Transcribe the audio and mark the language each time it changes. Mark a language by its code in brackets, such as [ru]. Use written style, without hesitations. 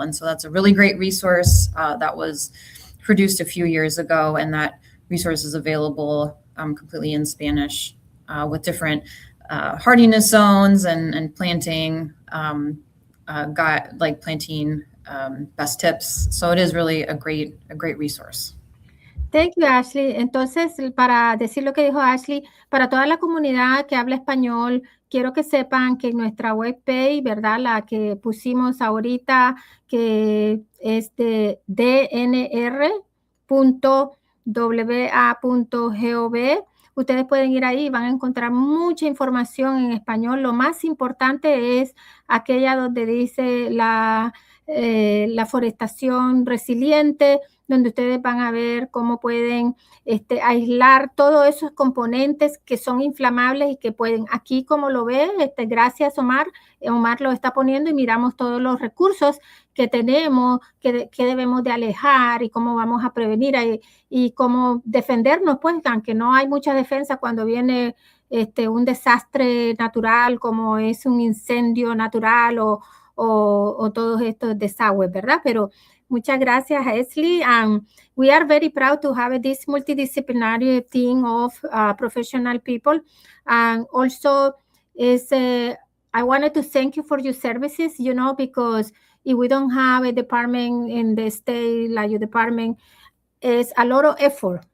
[en] And so that's a really great resource that was produced a few years ago, and that resource is available completely in Spanish with different hardiness zones and planting planting best tips. So it is really a great resource. Thank you, Ashley. [es] Entonces, para decir lo que dijo Ashley, para toda la comunidad que habla español, quiero que sepan que nuestra webpage, ¿verdad?, la que pusimos ahorita, que es de dnr.wa.gov, ustedes pueden ir ahí y van a encontrar mucha información en español. Lo más importante es aquella donde dice la forestación resiliente, donde ustedes van a ver cómo pueden aislar todos esos componentes que son inflamables y que pueden, aquí como lo ve, gracias Omar lo está poniendo y miramos todos los recursos que tenemos, que debemos de alejar y cómo vamos a prevenir y cómo defendernos, pues, aunque no hay mucha defensa cuando viene un desastre natural como es un incendio natural o todos estos desagües, ¿verdad? Pero muchas gracias, Ashley. [en] We are very proud to have this multidisciplinary team of professional people. And also, I wanted to thank you for your services, because if we don't have a department in the state like your department, it's a lot of effort.